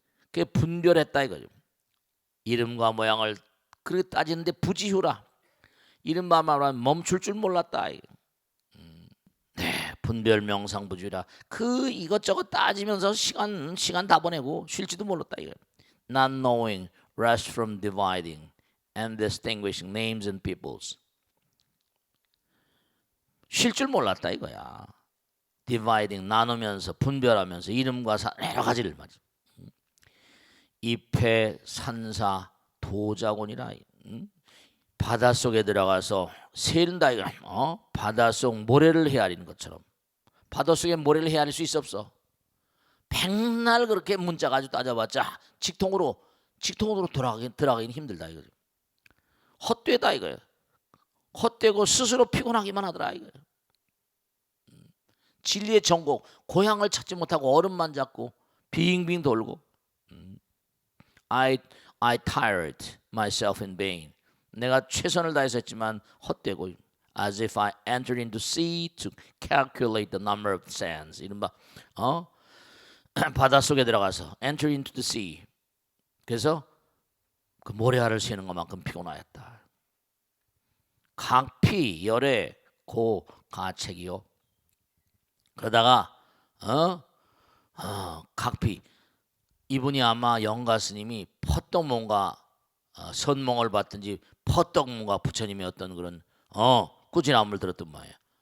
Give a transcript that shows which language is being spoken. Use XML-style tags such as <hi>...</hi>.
<ko>그게 분별했다 이거죠. 이름과 모양을 그렇게 따지는데 부지후라. 이른바 말하면 멈출 줄 몰랐다. 네, 분별 명상 부지후라. 그 이것저것 따지면서 시간 다 보내고 쉴지도 몰랐다 이거.</ko> <en>Not knowing rest from dividing and distinguishing names and peoples.</en> <ko>쉴 줄 몰랐다 이거야. dividing 나누면서 분별하면서 이름과 여러 가지를 말이야. 입회 산사 도자곤이라. 바닷속에 들어가서 세른다 이거. 바닷속 모래를 헤아리는 것처럼 바닷속에 모래를 헤아릴 수 있어 없어? 백날 그렇게 문자 가지고 따져봤자 직통으로 들어가긴 힘들다 이거죠. 헛되다 이거예요. 헛되고 스스로 피곤하기만 하더라 이거예요. 진리의 정곡 고향을 찾지 못하고 얼음만 잡고 빙빙 돌고</ko> <en>I tired myself in vain.</en> <ko>내가 최선을 다해서 했지만 헛되고</ko> <en>as if I entered into sea to calculate the number of sands.</en> <ko>이른바 바닷속에 들어가서</ko> <en>enter into the sea.</en> <ko>그래서 그 모래알을 세는 것만큼 피곤하였다. 각피 열애 고 가책이요. 그러다가 각피 이분이 아마 영가 스님이 퍼떡 뭔가 선몽을 받든지 퍼떡 뭔가 부처님의 어떤 그런 꾸지람을 들었던 모양이야.</ko>